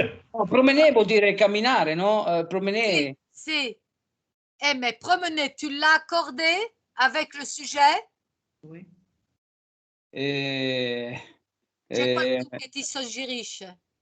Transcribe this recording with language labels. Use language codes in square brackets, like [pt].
[fr] Promener [it] vuol dire camminare, no? [fr] Promener. [it] Si. [fr] Mais promener, tu l'as accordé avec le sujet? Oui. [it] C'è qualcuno che ti suggerisce?